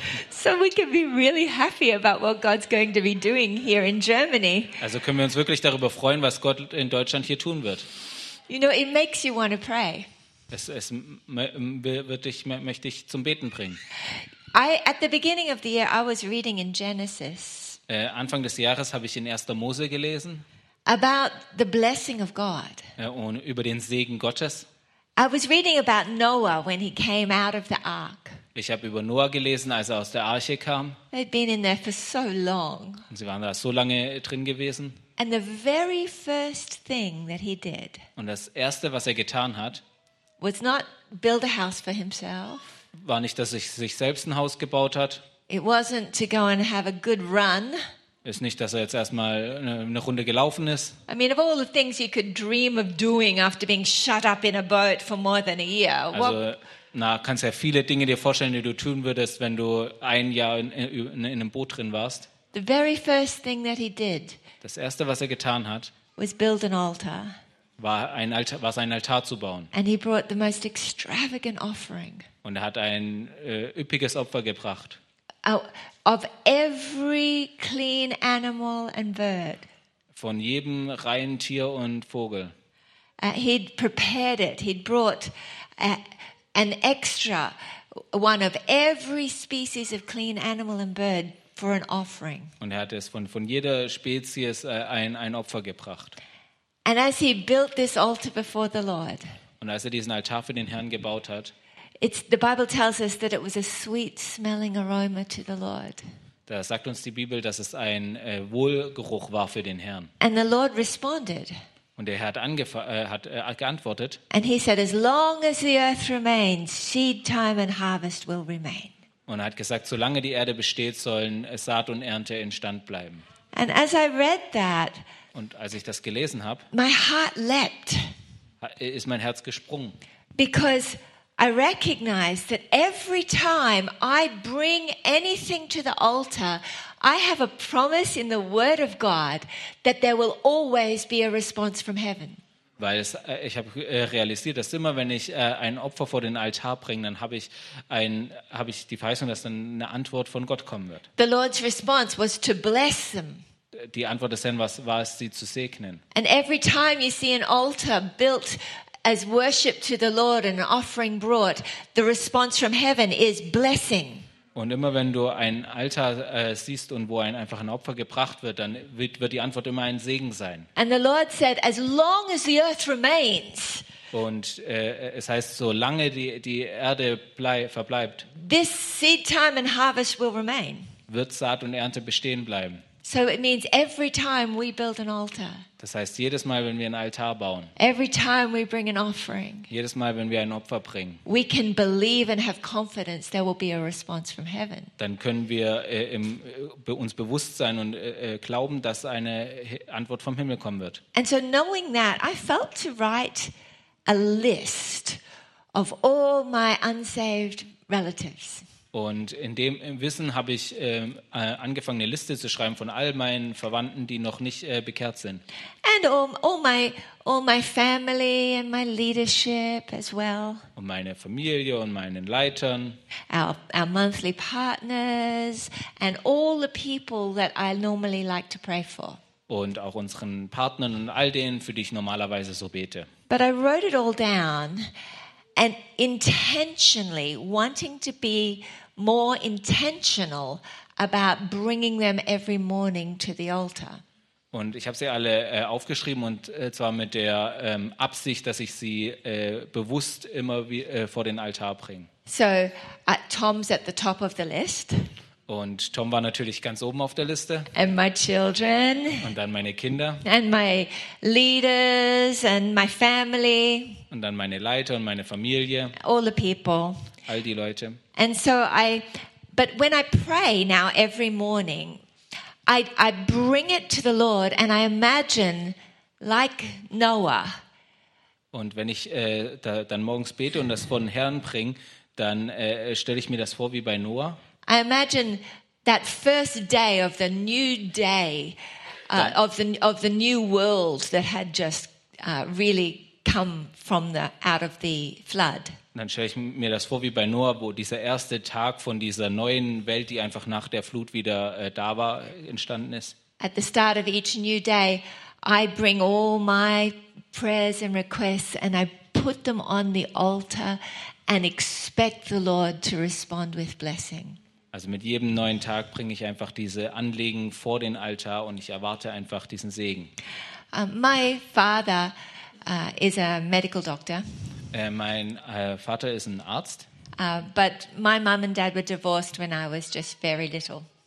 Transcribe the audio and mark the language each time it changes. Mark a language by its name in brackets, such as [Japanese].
[English] So we can be really happy about what God's going to be doing here in Germany. [German] Also können wir uns wirklich darüber freuen, was Gott in Deutschland hier tun wird. [English] You know, it makes you want to pray. [German] Es wird dich, möchte ich zum Beten bringen. [English] At the beginning of the year, I was reading in Genesis. [German] Anfang des Jahres habe ich in 1. Mose gelesen. [English] About the blessing of God. [German] Und über den Segen Gottes. [English] I was reading about Noah when he came out of the ark. [German] Ich habe über Noah gelesen, als er aus der Arche kam. [English] They'd been in there for so long. [German] Und sie waren da so lange drin gewesen. [English] And the very first thing that he did. [German] Und das erste, was er getan hat, [English] was not build a house for himself. [German] War nicht, dass er sich selbst ein Haus gebaut hat. [English] It wasn't to go and have a good run. [German] Ist nicht, dass er jetzt erstmal eine Runde gelaufen ist. [English] I mean, of all the things you could dream of doing after being shut up in a boat for more than a year. [German] Also, na, kannst ja viele Dinge dir vorstellen, die du tun würdest, wenn du ein Jahr in einem Boot drin warst. [English] The very first thing that he did. [German] Das erste, was er getan hat, [English] was build an altar. [German] War sein Altar zu bauen. [English] And he brought the most extravagant offering. [German] Und er hat ein üppiges Opfer gebracht. [English] Of every clean animal and bird. [German] Von jedem reinen Tier und Vogel. [English] He'd prepared it. He'd brought an extra one of every species of clean animal and bird for an offering. [German] Und er hat es von jeder Spezies ein Opfer gebracht. [English] And as he built this altar before the Lord. [German] Und als er diesen Altar für den Herrn gebaut hat. [English] The Bible tells us that it was a sweet smelling aroma to the Lord. [German] Da sagt uns die Bibel, dass es ein Wohlgeruch war für den Herrn. [English] And the Lord responded. [German] Und der Herr hat geantwortet. [English] And he said, as long as the earth remains, seed time and harvest will remain. [German] Und er hat gesagt, solange die Erde besteht, sollen Saat und Ernte instand bleiben. [English] And as I read that, [German] und als ich das gelesen habe, [English] my heart leapt. [German] Ist mein Herz gesprungen. [English] Because I recognize that every time I bring anything to the altar, I have a promise in the Word of God that there will always be a response from heaven. [German] Weil ich habe realisiert, dass immer, wenn ich ein Opfer vor den Altar bringe, dann habe ich die Verheißung, dass dann eine Antwort von Gott kommen wird. [English] The Lord's response was to bless them. [German] Die Antwort des Herrn war es, sie zu segnen. [English] And every time you see an altar built as worship to the Lord and an offering brought, the response from heaven is blessing. [German] Und immer wenn du ein Altar siehst und wo einfach ein Opfer gebracht wird, dann wird die Antwort immer ein Segen sein. [English] And the Lord said, as long as the earth remains. [German] Und es heißt, solange die Erde verbleibt. [English] This seed time and harvest will remain. [German] Wird Saat und Ernte bestehen bleiben. [English] So it means every time we build an altar. [German] Das heißt, jedes Mal, wenn wir ein Altar bauen. [English] Every time we bring an offering. [German] Jedes Mal, wenn wir ein Opfer bringen. [English] We can believe and have confidence there will be a response from heaven. [German] Dann können wir uns bewusst sein und glauben, dass eine Antwort vom Himmel kommen wird. [English] And so knowing that, I felt to write a list of all my unsaved relatives. [German] Und in dem Wissen habe ich angefangen, eine Liste zu schreiben von all meinen Verwandten, die noch nicht bekehrt sind. [English] And all my family and my leadership as well. [German] Und meine Familie und meinen Leitern. [English] Our monthly partners and all the people that I normally like to pray for. [German] Und auch unseren Partnern und all denen, für die ich normalerweise so bete. [English] But I wrote it all down. And intentionally wanting to be more intentional about bringing them every morning to the altar. [German] Und ich habe sie alle aufgeschrieben und zwar mit der Absicht, dass ich sie bewusst immer vor den Altar bringe. [English] So, Tom's at the top of the list. [German] Und Tom war natürlich ganz oben auf der Liste. [English] And my children. [German] Und dann meine Kinder. [English] And my leaders and my family. [German] Und dann meine Leiter und meine Familie. [English] All the people. [German] All die Leute. [English] And so but when I pray now every morning, I bring it to the Lord and I imagine like Noah. [German] Und wenn ich dann morgens bete und das vor den Herrn bringe, dann stelle ich mir das vor wie bei Noah. [English] I imagine that first day of the new day of the new world that had just really come from the out of the flood. [German] Dann stelle ich mir das vor wie bei Noah, wo dieser erste Tag von dieser neuen Welt, die einfach nach der Flut wieder da war, entstanden ist. [English] At the start of each new day, I bring all my prayers and requests and I put them on the altar and expect the Lord to respond with blessing. [German] Also mit jedem neuen Tag bringe ich einfach diese Anliegen vor den Altar und ich erwarte einfach diesen Segen. [English] My father is a medical doctor. [German] Mein Vater ist ein Arzt. [English] But my mom and dad were divorced when I was just very little.